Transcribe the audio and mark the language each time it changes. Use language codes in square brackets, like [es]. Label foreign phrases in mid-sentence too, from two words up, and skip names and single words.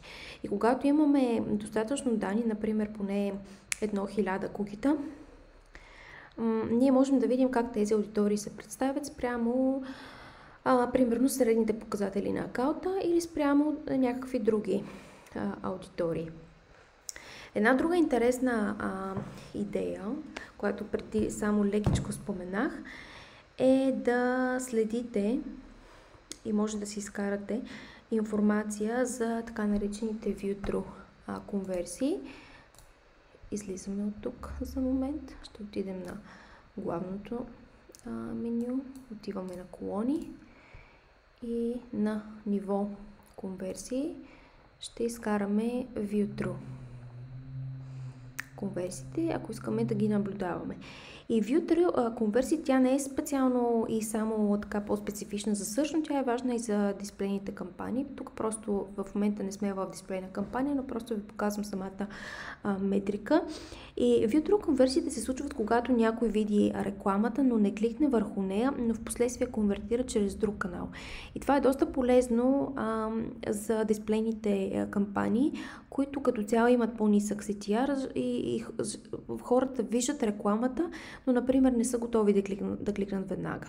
[bg] И когато имаме достатъчно данни, например поне 1000 кукита, ние можем да видим как тези аудитории се представят спрямо примерно средните показатели на акаунта или спрямо някакви други аудитории. Една друга интересна идея, която преди само лекичко споменах, е да следите и може да си изкарате информация за така наречените view-through конверсии. Излизаме от тук за момент. Ще отидем на главното меню. Отиваме на колони и на ниво конверсии ще изкараме view-through конверсиите, ако искаме да ги наблюдаваме. И view-through конверсия, тя не е специално и само така по-специфична за search, но тя е важна и за дисплейните кампании. Тук просто в момента не сме в дисплейна кампания, но просто ви показвам самата метрика. И view-through конверсиите се случват, когато някой види рекламата, но не кликне върху нея, но в последствие конвертира чрез друг канал. И това е доста полезно за дисплейните кампании, които като цяло имат по-нисък CTR и хората виждат рекламата, но, например, не са готови да кликнат веднага.